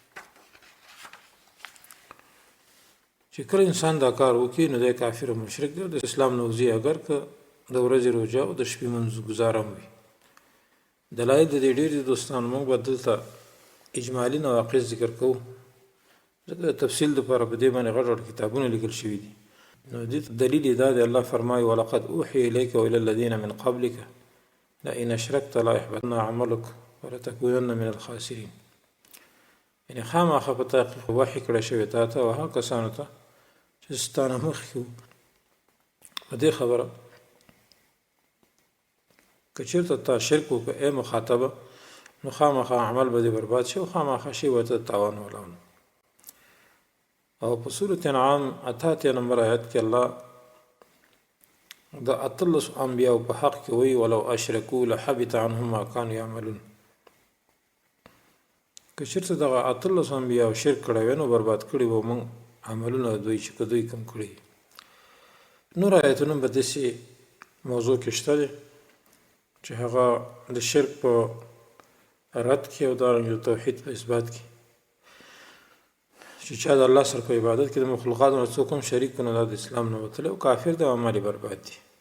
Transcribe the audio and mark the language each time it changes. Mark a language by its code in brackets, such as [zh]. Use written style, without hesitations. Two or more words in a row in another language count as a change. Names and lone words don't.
[ps] چې کله انسان دا کار وکړي، نو دی کافر او مشرک دی، د اسلام نه وځي، اگر که د ورځې روژه او د شپې منځ ګزار هم وي. دلایل د دې ډېر دي دوستانو، موږ به دلته اجمالي نواقص ذکر کوو، ځکه د تفصیل دپاره په دې باندې غټ غټ کتابونه لیکل شوي دي. نو دې دلیل یې دا دی، الله فرمایي [ar] ولقد اوحي الیک والى الذین من قبلک لئن اشرکت ليحبطن عملک ولتکونن من الخاسرین. [ps] یعنې خامخا په تحقیق وحي کړی شوی تا ته او هغه کسانو ته چې ستا نه مخکې وو. په دې خبره که چېرته تا شرک وکړه ای مخاطبه، نو خامخا عمل به دې برباد شي او خامخا شی به ته تاوان ولاړ. او په سورة انعام 88 نمبر آیت کې الله د 18 انبیاء په حق کې وایي [ar] ولو اشرکوا لحبط عنهم ما كانوا يعملون. [ps] که چېرته دغه 18 انبیاء شرک کړی وی، نو برباد کړي به موږ عملونه دوی چې که دوی کم کړي. نور آیتونه به داسې موضوع کې شته دی چې هغه د شرک په رد کې او دارنګه د توحید په اثبات کې، چې چا د الله سره په عبادت کې د مخلوقاتو نه څوک هم شریک کړي، نو دا د اسلام نه وتلی او کافر دی او عمل برباد دي.